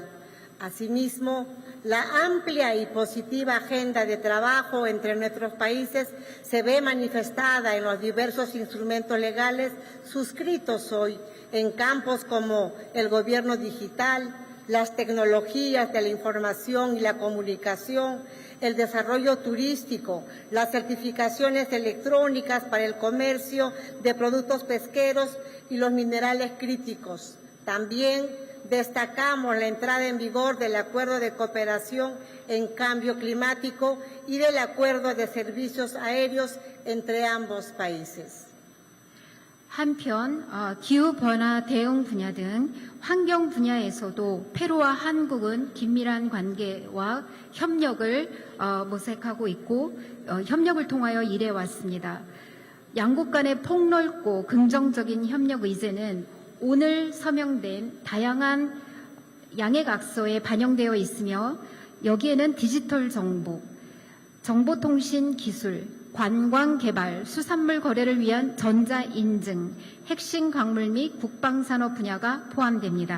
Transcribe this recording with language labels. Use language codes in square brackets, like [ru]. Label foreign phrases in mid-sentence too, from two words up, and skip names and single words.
[es] Asimismo, la amplia y positiva agenda de trabajo entre nuestros países se ve manifestada en los diversos instrumentos legales suscritos hoy en campos como el gobierno digital, las tecnologías de la información y la comunicación, el desarrollo turístico, las certificaciones electrónicas para el comercio de productos pesqueros y los minerales críticos. También destacamos la entrada en vigor del Acuerdo de Cooperación en Cambio Climático y del Acuerdo de Servicios Aéreos entre ambos países. [ko] 한편 기후 변화 대응 분야 등 환경 분야에서도 페루와 한국은 긴밀한 관계와 협력을 모색하고 있고 협력을 통하여 일해 왔습니다. 양국 간의 폭넓고 긍정적인 협력 의제는 오늘 서명된 다양한 양해각서에 반영되어 있으며 여기에는 디지털 정보, 정보통신 기술, 관광 개발, 수산물 거래를 위한 전자 인증, 핵심 광물 및 국방산업 분야가 포함됩니다.